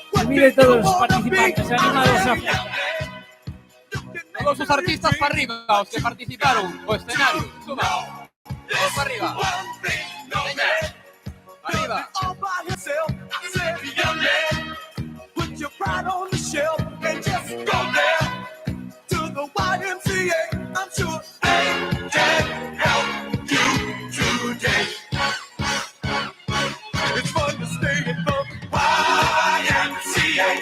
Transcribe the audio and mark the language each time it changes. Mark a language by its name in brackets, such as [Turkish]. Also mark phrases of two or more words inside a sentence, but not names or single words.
[Spanish] Pide todos los participantes animados a... [Galician] Todos os artistas para arriba, os que participaron o escenario, suban. Todos para arriba. Veña. Arriba. [English] All by himself, I said, young man, put your pride on the shelf and just go there to the YMCA. I'm sure they can help you today. It's fun to stay at the YMCA.